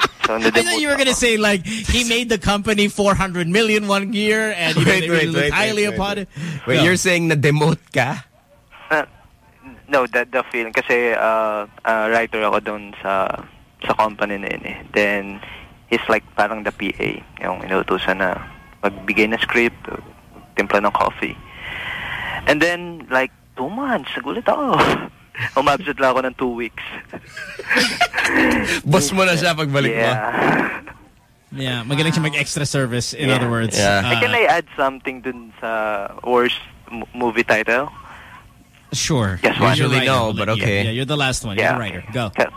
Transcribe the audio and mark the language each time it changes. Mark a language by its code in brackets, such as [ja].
[en] I thought you were going to say, like, he made the company $400 million one year, and you know, they really looked highly upon it. Wait, no. You're saying na-demote ka? No, the feeling. [tl] Kasi writer ako doon sa company na yun. [en] Then, he's like [tl] parang [en] the PA. [tl] Yung inutusan na magbigay na script, timpla ng coffee. [en] And then, like, [tl] 2 months, nagulit ako. Umabsent lang ako ng 2 weeks. Boss mo na siya pagbalik mo. [en] Yeah, [tl] magaling siya mag-extra [en] service, in other words. Yeah. Can I add something [tl] dun sa [en] worst movie title? Sure. Yes, usually no, but okay. Yeah, you're the last one. Yeah. You're the writer. Go.